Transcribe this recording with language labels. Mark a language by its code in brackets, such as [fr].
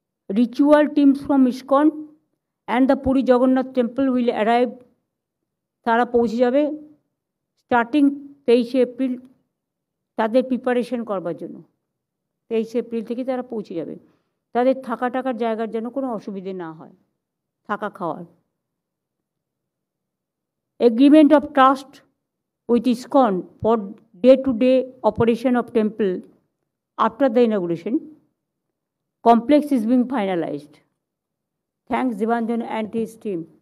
[en] Ritual teams from ISKCON and the Puri Jagannath temple will arrive, [bn] তারা পৌঁছে যাবে starting 23 April তাদের preparation করবার জন্য। 23 এপ্রিল থেকে তারা পৌঁছে যাবে। তাদের থাকার জায়গার যেন কোনো অসুবিধে না হয়, থাকা খাওয়ার। [en] Agreement of trust with ISKCON for day-to-day operation of temple after the inauguration complex is being finalized. Thanks Debanjan and his team.